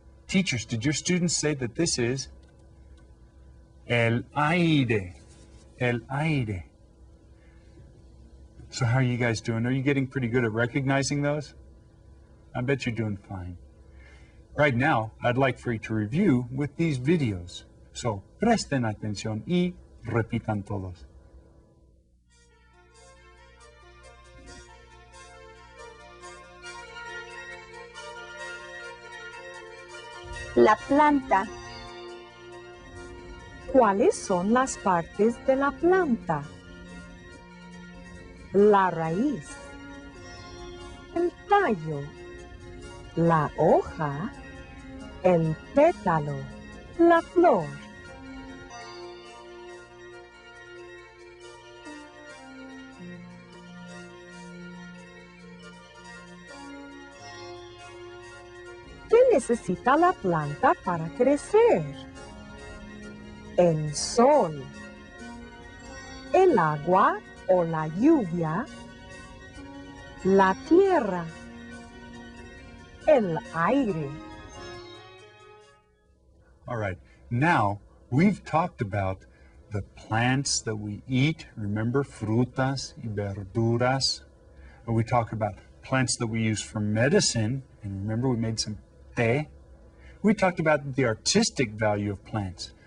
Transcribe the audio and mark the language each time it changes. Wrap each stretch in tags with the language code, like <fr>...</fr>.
<en>Teachers, did your students say that this is</en> <es>el aire? El aire.</es> <en>So how are you guys doing? Are you getting pretty good at recognizing those? I bet you're doing fine. Right now, I'd like for you to review with these videos.</en> <es>So, presten atención y repitan todos. La planta. ¿Cuáles son las partes de la planta? La raíz, el tallo, la hoja, el pétalo, la flor. ¿Qué necesita la planta para crecer? El sol, el agua o la lluvia, la tierra, el aire.</es> <en>All right, now we've talked about the plants that we eat. Remember,</en> <es>frutas y verduras.</es> <en>And we talked about plants that we use for medicine. And remember, we made some té. We talked about the artistic value of plants.</en>